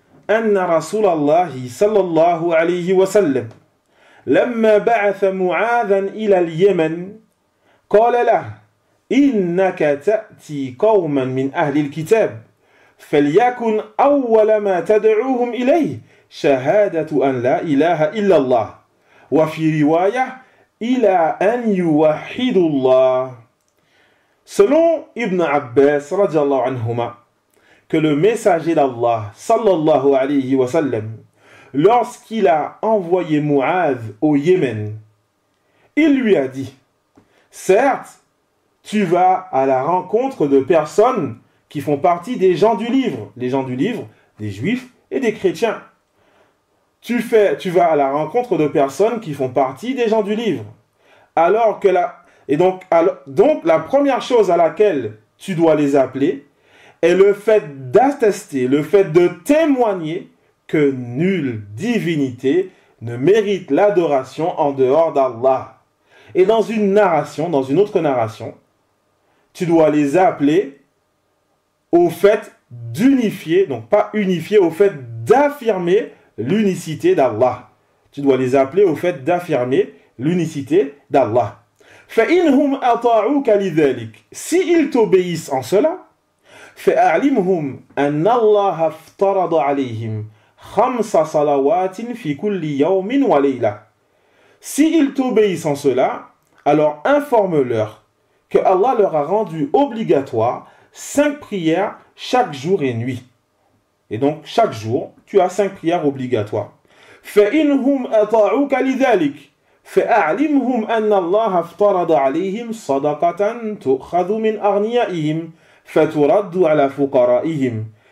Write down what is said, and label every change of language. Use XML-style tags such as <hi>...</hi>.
<ar>أن رسول الله صلى الله عليه وسلم لما بعث معاذا إلى اليمن قال له إنك تأتي قوما من أهل الكتاب فليكن أول ما تدعوهم إليه شهادة أن لا إله إلا الله وفي رواية إلى أن يوحدوا الله.</ar> <fr>Selon Ibn Abbas radiallahu anhuma, que le messager d'Allah sallallahu alayhi wa sallam, lorsqu'il a envoyé Mu'adh au Yémen, il lui a dit, certes, tu vas à la rencontre de personnes qui font partie des gens du livre, les gens du livre, des juifs et des chrétiens. Tu vas à la rencontre de personnes qui font partie des gens du livre. Donc la première chose à laquelle tu dois les appeler est le fait d'attester, le fait de témoigner que nulle divinité ne mérite l'adoration en dehors d'Allah. Et dans une autre narration, tu dois les appeler au fait d'unifier, donc pas unifier, au fait d'affirmer l'unicité d'Allah. Tu dois les appeler au fait d'affirmer l'unicité d'Allah.</fr> <ar>فَإِنْهُمْ أَطَاعُوكَ لِذَلِكَ.</ar> <fr>S'ils t'obéissent en cela,</fr> <ar>فَأَعْلِمْهُمْ أَنَّ اللَّهَ افْتَرَضَ عَلَيْهِمْ خَمْسَ صَلَوَاتٍ فِي كُلِّ يَوْمٍ وَلَيْلَةٍ.</ar> <fr>S'ils t'obéissent en cela, alors informe-leur que Allah leur a rendu obligatoire 5 prières chaque jour et nuit. Et donc, chaque jour, tu as 5 prières obligatoires.</fr> <ar>فَإِنْهُمْ أَطَاعُوكَ لِذَلِكَ فَأَعْلِمْهُمْ أَنَّ اللَّهَ افْتَرَضَ عَلَيْهِمْ صَدَقَةً تُؤْخَذُ مِنْ أَغْنِيَائِهِمْ فَتُرَدُّ عَلَى فُقَرَائِهِمْ.</ar>